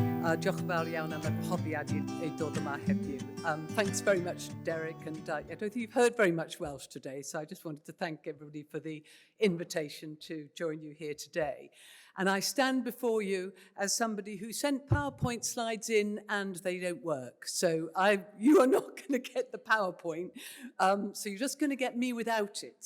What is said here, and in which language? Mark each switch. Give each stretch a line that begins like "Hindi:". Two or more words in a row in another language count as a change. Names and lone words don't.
Welsh: Diolch yn fawr iawn am y profiad i dod yma heddiw.
English: Thanks very much, Derek, and I don't think you've heard very much Welsh today, so I just wanted to thank everybody for the invitation to join you here today. And I stand before you as somebody who sent PowerPoint slides in and they don't work. So you are not going to get the PowerPoint, so you're just going to get me without it.